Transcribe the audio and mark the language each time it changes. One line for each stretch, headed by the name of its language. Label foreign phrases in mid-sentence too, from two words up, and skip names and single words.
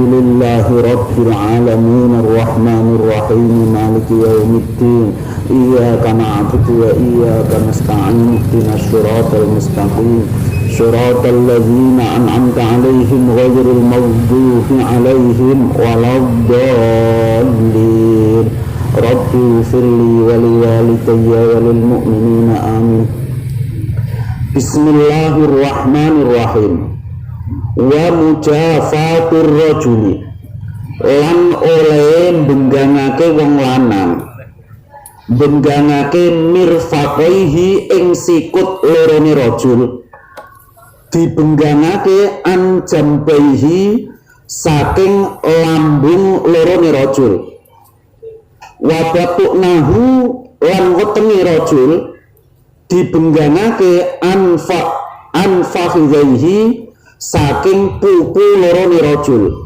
Arabic: لله رب العالمين الرحمن الرحيم مالك يوم الدين إياك نعبد وإياك نستعين اهدنا الصراط المستقيم صراط الذين أنعمت عليهم غير المغضوب عليهم ولا الضالين رب اغفر لي ولوالدي وللمؤمنين آمين. Bismillahirrahmanirrahim. ومجافاة الرجل
Javanese: lan oleh benggangake wong lanang benggangake mirfaqaihi ing sikut lorone rajul dibenggangake
Arabic: عن جنبيه
Javanese: saking lambung lorone rajul
Arabic: وبطنه
Javanese: lan wetenge rajul dibenggangake anfakhidaihi saking pupu lorone rajul.